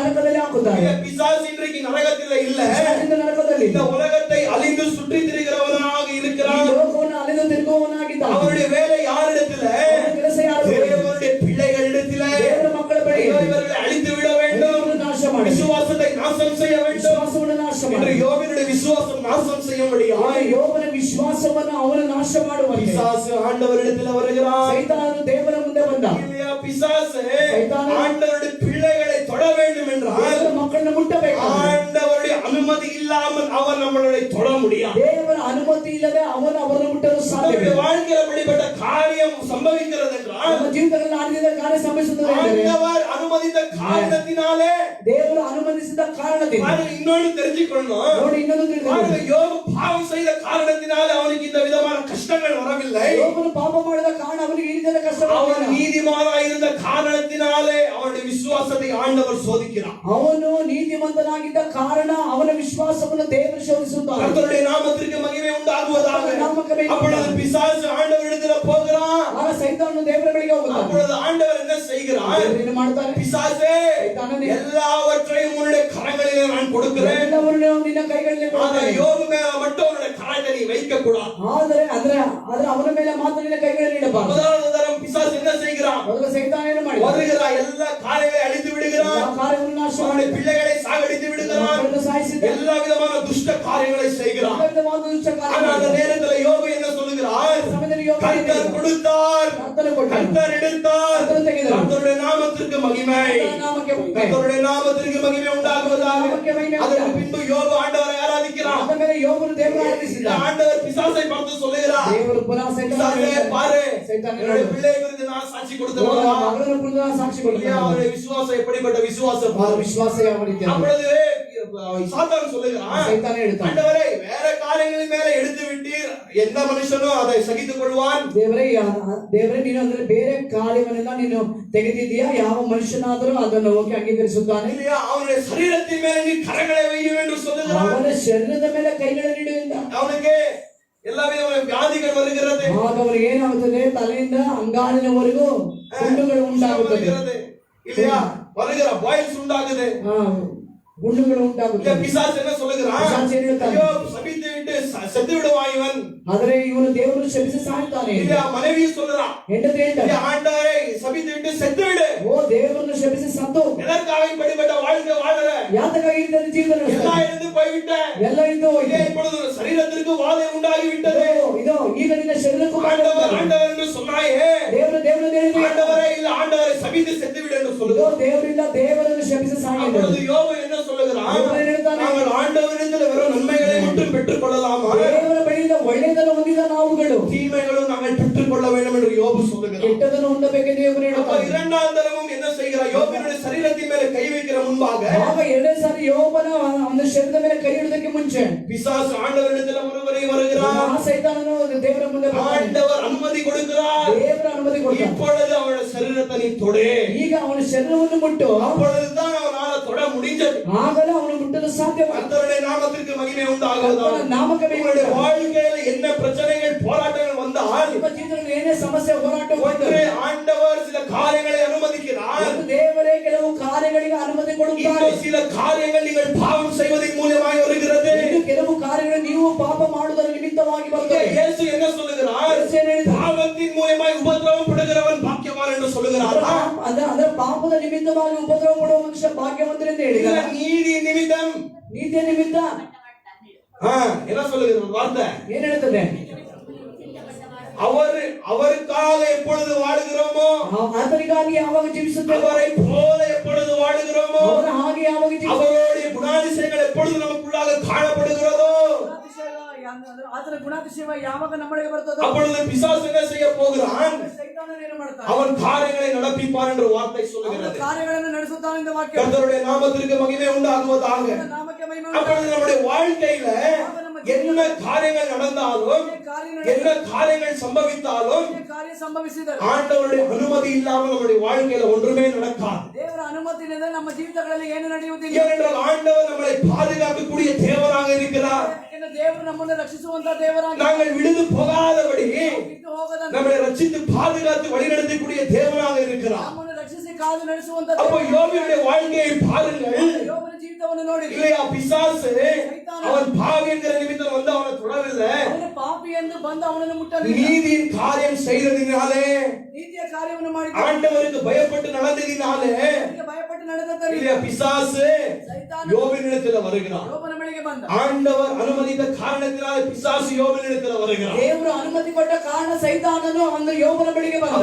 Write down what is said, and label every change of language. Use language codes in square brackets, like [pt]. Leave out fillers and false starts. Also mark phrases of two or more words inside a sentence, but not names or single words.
[kn] ನರಕದಲ್ಲಿ ಹಾಕುತ್ತಾನೆ. [ta] பிசாசு இன்றைக்கு நரகத்தில் இல்ல, [kn] ನರಕದಲ್ಲಿ [ta] இந்த உலகத்தை அழிந்து சுற்றி திரிகிறவனாக இருக்கிறான். [kn] ಲೋಕವನ್ನು ಅಲೆದು ತಿರುಗುವವನಾಗಿದ್ದಾನೆ. [ta] அவருடைய வேலை யாரிடத்துல? [kn] ಕೆಲಸ ಯಾರು? [ta] தேவனுடைய பிள்ளைகளிடத்துல. [kn] ದೇವರ ಮಕ್ಕಳ ಬಳಿ [ta] இவர்களை அழித்து விட வேண்டும், [kn] ನಾಶ ಮಾಡಿ [ta] விசுவாசத்தை நாசம் செய்ய வேண்டும். [kn] ವಿಶ್ವಾಸವನ್ನು ನಾಶ [ta] இன்று [kn] ಮಾಡಿ. [ta] யோபினுடைய விசுவாசம் நாசம் செய்யும்படியாய் [kn] ಯೋಬನ ವಿಶ್ವಾಸವನ್ನು ಅವನು ನಾಶ ಮಾಡುವಂತೆ [ta] பிசாசு ஆண்டவரிடத்தில் வருகிறான். [kn] ಸೈತಾನನು ದೇವರ ಮುಂದೆ ಬಂದ. [ta] இல்லையா? பிசாசு சைத்தானே, ஆண்டவருடைய பிள்ளைகளை தொட வேண்டும் என்றால் [kn] ದೇವರ ಮಕ್ಕಳನ್ನು ಮುಟ್ಟಬೇಕು. [ta] ஆண்டவருடைய அனுமதி இல்லாமல் அவர் நம்மளை தொட முடியாது. [kn] ದೇವರ ಅನುಮತಿ ಇಲ್ಲದೆ ಅವನು ಅವರನ್ನು ಮುಟ್ಟಲು [ta] நம்முடைய [kn] ಸಾಧ್ಯವಿಲ್ಲ. [ta] வாழ்க்கையில் அப்படிப்பட்ட காரியம் சம்பவிக்கிறது என்றால் [kn] ನಮ್ಮ ಜೀವಿತಗಳಲ್ಲಿ ಆಡಿದ ಕಾರ್ಯ ಸಂಭವಿಸುತ್ತದೆ ಎಂದರೆ [ta] ஆண்டவர் அனுமதித்த காரணத்தினாலே [kn] ದೇವರು ಅನುಮತಿಸಿದ ಕಾರಣದಿಂದ. [ta] பாருங்க, இன்னொன்னு தெரிஞ்சுக்கணும். [kn] ನೋಡಿ ಇನ್ನೊಂದು [ta] பாருங்க, [kn] ತಿಳಿದುಕೊಳ್ಳಿ. [ta] யோபு பாவம் செய்த காரணத்தினாலே அவனுக்கு இந்த விதமான கஷ்டங்கள் வரவில்லை. [kn] ಯೋಬನು ಪಾಪ ಮಾಡಿದ ಕಾರಣ ಅವನಿಗೆ ಈ ರೀತಿಯ ಕಷ್ಟ [ta] அவன் [kn] ಬರಲಿಲ್ಲ. [ta] நீதிமானாய் இருந்த காரணத்தினாலே அவனுடைய விசுவாசத்தை ஆண்டவர் சோதிக்கிறார். [kn] ಅವನು ನೀತಿವಂತನಾಗಿದ್ದ ಕಾರಣ ಅವನ ವಿಶ್ವಾಸವನ್ನು ದೇವರು ಶೋಧಿಸುತ್ತಾನೆ. [ta] கர்த்தருடைய நாமத்திற்கு மகிமை உண்டாகுவதாக. அப்பொழுது பிசாசு ஆண்டவரிடத்தில் போகிறான். [kn] ಆಗ ಸೈತಾನನು ದೇವರ ಬಳಿಗೆ ಹೋಗುತ್ತಾನೆ. [ta] அப்பொழுது ஆண்டவர் என்ன செய்கிறார்? [kn] ದೇವರು ಏನು ಮಾಡ್ತಾನೆ? [ta] பிசாசே, சைத்தானே, எல்லாவற்றையும் உன்னுடைய கரங்களிலே நான் கொடுக்கிறேன். [kn] ಎಲ್ಲವನ್ನೂ ನಿನ್ನ ಕೈಗಳಲ್ಲಿ [ta] ஆனா [kn] ಕೊಡುತ್ತೇನೆ. [ta] யோபு மேல மட்டும் உன்னுடைய கரத்தை நீ வைக்க கூடாது. [kn] ಆದರೆ ಅವನ ಮೇಲೆ ಮಾತ್ರ ನಿನ್ನ ಕೈಗಳಲ್ಲಿ ಇಡಬಾರದು. [ta] முதலாவது தரம் பிசாசு என்ன செய்கிறான்? [kn] ಮೊದಲು ಸೈತಾನ ಏನು ಮಾಡಿದ? [ta] வருகிறான், எல்லா காரியங்களை அழித்து விடுகிறான். [kn] ಆ ಕಾರ್ಯವನ್ನು ನಾಶ ಮಾಡಿ [ta] அவனுடைய பிள்ளைகளை சாகடித்து விடுகிறான். [kn] ಮಕ್ಕಳನ್ನು ಸಾಯಿಸಿದ. [ta] எல்லா விதமான துஷ்ட காரியங்களை செய்கிறான். [kn] ಎಲ್ಲ ವಿಧವಾದ ದುಷ್ಟ [ta] ஆனா அந்த [kn] ಕಾರ್ಯಗಳನ್ನು [ta] நேரத்தில் யோபு என்ன சொல்லுகிறார்? [kn] ಸಮಯದಲ್ಲಿ ಯೋಬ [ta] கர்த்தர் கொடுத்தார், [kn] ಕರ್ತನು ಕೊಟ್ಟನು. [ta] கர்த்தர் எடுத்தார். [kn] ಕರ್ತನು ತೆಗೆದನು. [ta] கர்த்தருடைய நாமத்திற்கு மகிமை, [kn] ಕರ್ತನ ನಾಮಕ್ಕೆ ಮಹಿಮೆ. [ta] கர்த்தருடைய நாமத்திற்கு மகிமை உண்டாகுவதாக. நாமಕ್ಕೆ மகிமை அதற்கு உண்டாகுவதாக. பின்பு யோபு ஆண்டவரை ஆராதிக்கிறான். [kn] ಆದ ಮೇಲೆ ಯೋಬನು ದೇವರ ಆರಾಧಿಸಿದ. [ta] இந்த ஆண்டவர் பிசாசை பார்த்து சொல்லுகிறார், [kn] ದೇವರು ಪುನಃ [ta] பிசாசே பாரு, [kn] ಸೈತಾನ [ta] என்னுடைய பிள்ளை குறித்து நான் சாட்சி கொடுத்தேன். [kn] ಮಗಳನ್ನು ಕುರಿತು ಸಾಕ್ಷಿ ಕೊಡುತ್ತಾನೆ. [ta] அவருடைய விசுவாசம் எப்படிப்பட்ட விசுவாசம் [kn] ಅವರ [ta] பாரு. [kn] ವಿಶ್ವಾಸ ಯಾವ ರೀತಿ ಇದೆ? [ta] அப்பொழுது சாத்தான் சொல்லுகிறான், [kn] ಸೈತಾನ ಹೇಳ್ತಾನೆ, [ta] ஆண்டவரே வேற காரியங்களின் மேல எடுத்து விட்டீர், எந்த மனுஷனும் அதை சகித்துக் கொள்வான். [kn] ದೇವರೇ ನೀನು ಅಂದ್ರೆ ಬೇರೆ ಕಾರ್ಯವನ್ನೆಲ್ಲ ನೀನು ತೆಗೆದಿದ್ದೀಯಾ? ಯಾವ ಮನುಷ್ಯನಾದರೂ ಅದನ್ನು ಹೋಗಿ ಅಂಗೀಕರಿಸುತ್ತಾನೆ. [ta] இல்லையா? அவனுடைய சரீரத்தின் மேல நீ கரங்களை வையும் என்று சொல்லுகிறான். ಅವನ ಶರೀರದ ಮೇಲೆ ಕೈಗಳನ್ನು ಇಡುವುದಿಲ್ಲ. அவனுக்கு எல்லா விதமான வியாதிகள் வருகிறது. [kn] ಆಗ ಅವನಿಗೆ ಏನಾಗುತ್ತದೆ? ತಲೆಯಿಂದ ಅಂಗಾಲಿನವರೆಗೂ ಗುಂಡುಗಳು ಉಂಟಾಗುತ್ತದೆ. [ta] வருகிறது. இல்லையா? வருகிற பாயில்ஸ் உண்டாகுது. [kn] ಗುಂಡುಗಳು ಉಂಟಾಗುತ್ತದೆ. [ta] பிசாசு என்ன சொல்லுகிறான்? [kn] பிசாசு ಏನು ಹೇಳ್ತಾನೆ? [ta] ஐயோ, சபித்து விட்டு செத்து விடுவான் இவன். [kn] ಆದರೆ ಇವನು ದೇವರನ್ನು ಶಪಿಸಿ ಸಾಯ್ತಾನೆ. [ta] இல்லையா? மனைவி சொல்லுறான், [kn] ಹೆಂಡತಿ ಹೇಳ್ತಾನೆ, [ta] ஆண்டவரே சபித்து விட்டு செத்து விடு. [kn] ಓ ದೇವರನ್ನು ಶಪಿಸಿ ಸತ್ತು [ta] எதற்காக இப்படிப்பட்ட வாழ்க்கை வாழற? [kn] ಯಾತಕ್ಕಾಗಿ ಇಂಥ ಜೀವನ [ta] எல்லாம் இருந்து போய்விட்ட. [kn] ಎಲ್ಲ ಇದು [ta] இதே இப்பொழுது சரீரத்திற்கு வாதை உண்டாகி விட்டது. [kn] ಇದು ಈಗ ನಿನ್ನ ಶರೀರಕ್ಕೂ [ta] ஆண்டவர் ஆண்டவர் என்று சொன்னாயே, [kn] ದೇವರು [ta] ஆண்டவரே இல்ல, ஆண்டவரை சபித்து செத்து விடு என்று சொல்லுகிறார். [kn] ದೇವರಿಂದ ದೇವರನ್ನು ಶಪಿಸಿ ಸಾಯಿದರು. [ta] அப்பொழுது யோபு என்ன சொல்லுகிறான்? நாங்கள் ஆண்டவரிடத்தில் வெறும் நன்மைகளை மட்டும் பெற்றுக் கொள்ளலாமா? [kn] ದೇವರ ಬಳಿಯಿಂದ ಒಳ್ಳೆಯದನ್ನು ಹೊಂದಿದ ನಾವುಗಳು [ta] தீமைகளும் நாங்கள் பெற்றுக் கொள்ள வேண்டும் என்று யோபு சொல்லுகிறார். [kn] ಕೆಟ್ಟದನ್ನು ಹೊಂದಬೇಕೆಂದು ದೇವರು [ta] அப்ப [kn] ಹೇಳುತ್ತಾನೆ. [ta] இரண்டாம் தரமும் என்ன செய்கிறார்? யோபினுடைய சரீரத்தின் மேல கை வைக்கிற முன்பாக [kn] ಆಗ ಎರಡನೇ ಸಾರಿ ಯೋಬನ ಒಂದು ಶರೀರದ ಮೇಲೆ ಕೈ ಇಡುವುದಕ್ಕೆ ಮುಂಚೆ [ta] பிசாசு ஆண்டவரிடத்தில் ஒருவரை வருகிறார். [kn] ಆ ಸೈತಾನನು ದೇವರ ಮುಂದೆ ಬರ್ತಾನೆ. [ta] ஆண்டவர் ಅನುಮತಿ கொடுக்கிறார். [kn] ದೇವರ ಅನುಮತಿ ಕೊಡ್ತಾನೆ. [ta] இப்பொழுது அவனுடைய சரீரத்தை நீ தொடு. [kn] ಈಗ ಅವನ ಶರೀರವನ್ನು ಮುಟ್ಟು [ta] அப்பொழுதுதான் அவனால தொட முடிஞ்சது. [kn] ಆಗಲೇ ಅವನು ಮುಟ್ಟಲು ಸಾಧ್ಯವಾಯಿತು. [ta] கர்த்தருடைய நாமத்திற்கு மகிமை உண்டாகுவதாக. [kn] ನಾಮಕ್ಕೆ [ta] உங்களுடைய வாழ்க்கையில என்ன பிரச்சனைகள் போராட்டங்கள் வந்தால் [kn] ನಿಮ್ಮ ಜೀವನದಲ್ಲಿ ಏನೇ ಸಮಸ್ಯೆ ಹೋರಾಟ [ta] ஒன்றே ஆண்டவர் சில காரியங்களை அனுமதிக்கிறார். [kn] ದೇವರೇ ಕೆಲವು ಕಾರ್ಯಗಳಿಗೆ ಅನುಮತಿ ಕೊಡುತ್ತಾರೆ. [ta] இன்னும் சில காரியங்கள் நீங்கள் பாவம் செய்வதன் மூலமாய் வருகிறது. [kn] ಇನ್ನು ಕೆಲವು ಕಾರ್ಯಗಳು ನೀವು ಪಾಪ ಮಾಡುವುದರ ನಿಮಿತ್ತವಾಗಿ ಬರುತ್ತದೆ. [ta] இயேசு என்ன சொல்லுகிறார்? பாவத்தின் மூலமாய் உபத்திரவம் படுகிறவன் பாக்கியவான் என்று சொல்லுகிறார். [kn] ಅದರ ಪಾಪದ ನಿಮಿತ್ತವಾಗಿ ಉಪದ್ರವ ಪಡುವ ಮನುಷ್ಯ ಭಾಗ್ಯವಂತರೆಂದು ಹೇಳಿದ. [ta] நீதி நிமித்தம், [kn] ನೀತಿಯ ನಿಮಿತ್ತ [ta] என்ன சொல்லுகிறது வார்த்தை? [kn] ಏನ್ ಹೇಳ್ತದೆ? [ta] அவருக்காக எப்பொழுது வாழுகிறோமோ, [kn] ಆತನಿಗಾಗಿ ಯಾವಾಗ ಜೀವಿಸುತ್ತೇವೆ, [ta] அவரை போல எப்பொழுது வாழுகிறோமோ, [kn] ಅವರ ಹಾಗೆ ಯಾವಾಗ ಜೀವಿಸುತ್ತೇವೆ, [ta] அவருடைய குணாதிசயங்கள் எப்பொழுது நமக்குள்ளாக காணப்படுகிறதோ, [kn] ಆತನ ಗುಣಾತಿಶಯ ಯಾವಾಗ ನಮ್ಮೊಳಗೆ ಬರ್ತದೋ [ta] அப்பொழுது பிசாசு என்ன செய்ய போகிறான்? [kn] ಸೈತಾನನು ಏನು ಮಾಡ್ತಾನೆ? [ta] அவன் காரியங்களை நடப்பிப்பான் என்று வார்த்தை சொல்லுகிறது. [kn] ಕಾರ್ಯಗಳನ್ನು ನಡೆಸುತ್ತಾನೆ ಎಂದು ವಾಕ್ಯ. [ta] கர்த்தருடைய நாமத்திற்கு மகிமை உண்டாகுவதாக. [kn] ನಾಮಕ್ಕೆ ಮಹಿಮೆ [ta] அப்பொழுது நம்முடைய வாழ்க்கையில என்ன காரியங்கள் நடந்தாலும், என்ன காரியங்கள் சம்பவித்தாலும், [kn] ಕಾರ್ಯ ಸಂಭವಿಸಿದರೆ [ta] ஆண்டவருடைய அனுமதி இல்லாமல் நம்முடைய வாழ்க்கையில ஒன்றுமே நடக்காது. [kn] ದೇವರ ಅನುಮತಿ ಇಲ್ಲದೆ ನಮ್ಮ ಜೀವಿತಗಳಲ್ಲಿ ಏನು ನಡೆಯುವುದಿಲ್ಲ. [ta] ஏனென்றால் ஆண்டவர் நம்மளை பாதுகாக்கக்கூடிய தேவனாக இருக்கிறார். [kn] ದೇವರು ನಮ್ಮನ್ನು ರಕ್ಷಿಸುವಂತ ದೇವರಾಗಿ [ta] நாங்கள் விழுந்து போகாதபடி [kn] ಬಿಟ್ಟು ಹೋಗದಂತೆ [ta] நம்மை ரட்சித்து பாதுகாத்து வழிநடத்தக்கூடிய தேவனாக இருக்கிறார். [kn] ನಮ್ಮನ್ನು ರಕ್ಷಿಸಿ ಕಾದು ನಡೆಸುವಂತ [ta] அப்போ யோபினுடைய வாழ்க்கையை பாருங்கள். [kn] ಯೋಬನ ಜೀವಿತ ನಿಮಿತ್ತವನ್ನು ನೋಡಿರಿ. [ta] இல்லையா பிசாசு அவன் பாவி என்கிற நிமித்தம் வந்து அவனை தொடவில்லை. [kn] ಅವನು ಪಾಪಿ ಎಂದು ಬಂದು ಅವನನ್ನು ಮುಟ್ಟಲಿಲ್ಲ. [ta] நீதியின் காரியம் செய்ததினாலே, [kn] ನೀತಿಯ ಕಾರ್ಯವನ್ನು ಮಾಡಿದ [ta] ஆண்டவருக்கு பயப்பட்டு நடந்ததினாலே [kn] ಭಯಪಟ್ಟು ನಡೆದದ್ದರಿಂದ [ta] இல்லையா பிசாசு [kn] ಸೈತಾನ [ta] யோபினிடத்தில் வருகிறான். [kn] ಯೋಬನ ಬಳಿಗೆ ಬಂದ. [ta] ஆண்டவர் அனுமதித்த காரணத்தினாலே பிசாசு யோபினிடத்தில் வருகிறான். [kn] ದೇವರು ಅನುಮತಿ ಕೊಟ್ಟ ಕಾರಣ ಸೈತಾನನು அந்த ಯೋಬನ ಬಳಿಗೆ ಬಂದ.